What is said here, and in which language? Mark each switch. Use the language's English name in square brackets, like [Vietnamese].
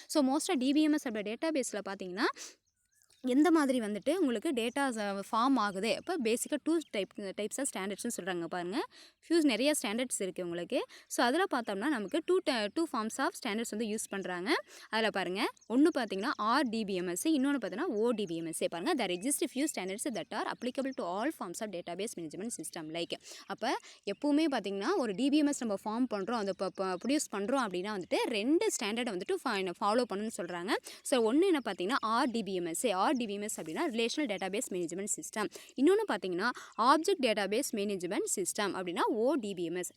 [Tamil] So மோஸ்ட்டாக DBMS அப்படி data பேஸில் பார்த்தீங்கன்னா எந்த மாதிரி வந்துட்டு உங்களுக்கு டேட்டாஸ் ஃபார்ம் ஆகுது. இப்போ பேசிக்காக டைப்ஸ் ஆஃப் ஸ்டாண்டர்ட்ஸ்னு சொல்கிறாங்க பாருங்கள். நிறைய ஸ்டாண்டர்ட்ஸ் இருக்குது உங்களுக்கு. ஸோ அதில் பார்த்தோம்னா நமக்கு டூ ஃபார்ம்ஸ் ஆஃப் ஸ்டாண்டர்ட்ஸ் வந்து யூஸ் பண்ணுறாங்க. அதில் பாருங்கள், ஒன்று பார்த்தீங்கன்னா RDBMS, இன்னொன்று பார்த்தீங்கன்னா ODBMS. [English] பாருங்கள், there exist few standards that are applicable to all forms of database management system like. [Tamil] அப்போ எப்போவுமே பார்த்தீங்கன்னா ஒரு டிபிஎம்எஸ் நம்ம ஃபார்ம் பண்ணுறோம், அதை ப்ரொடியூஸ் பண்ணுறோம் அப்படின்னா வந்துட்டு 2 ஸ்டாண்டர்டை வந்துட்டு ஃபாலோ பண்ணணும்னு சொல்கிறாங்க. ஸோ ஒன்று என்ன பார்த்தீங்கன்னா RDBMS அப்படின்னா ரிலேஷனல் டேட்டாபேஸ் மேனேஜ்மெண்ட் சிஸ்டம். இன்னொன்று பார்த்தீங்கன்னா ஆப்ஜெக்ட் டேட்டாபேஸ் மேனேஜ்மெண்ட் சிஸ்டம் அப்படின்னா ODBMS.